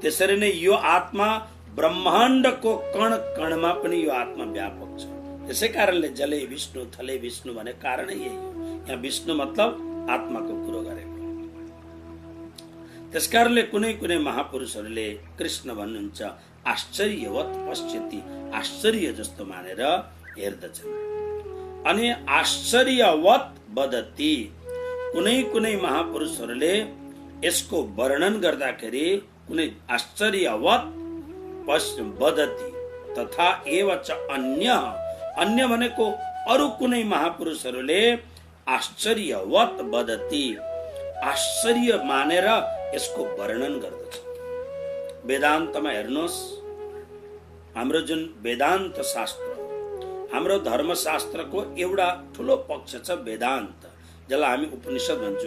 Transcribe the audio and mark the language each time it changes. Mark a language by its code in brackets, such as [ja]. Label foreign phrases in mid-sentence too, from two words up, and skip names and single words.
[ne] त्यसरी नै यो आत्मा ब्रह्माण्डको कण कणमा पनि यो आत्मा व्यापक छ। त्यसै कारणले [sa] जले विष्णु थले विष्णु [ne] भने कारणै यही हो। यहाँ विष्णु मतलब आत्माको कुरो गरेको। त्यसकारणले कुनै कुनै महापुरुषहरूले कृष्ण भन्नुहुन्छ [sa] आश्चर्यवत पश्यति, [ne] आश्चर्य जस्तो मानेर हेर्दछन्। [sa] अनि आश्चर्यवत वदति, [ne] कुनै कुनै महापुरुषहरूले यसको वर्णन गर्दाखेरि कुनै [sa] आश्चर्यवत वदति तथा एवच [ne] अन्य भनेको अरु कुनै महापुरुषहरूले [sa] आश्चर्यवत वदति, [ne] आश्चर्य मानेर यसको वर्णन गर्दछ। वेदान्तमा हेर्नुहोस्, हाम्रो जुन वेदान्त शास्त्र, हाम्रो धर्मशास्त्रको एउटा ठुलो पक्ष छ वेदान्त, जसलाई हामी उपनिषद भन्छौँ।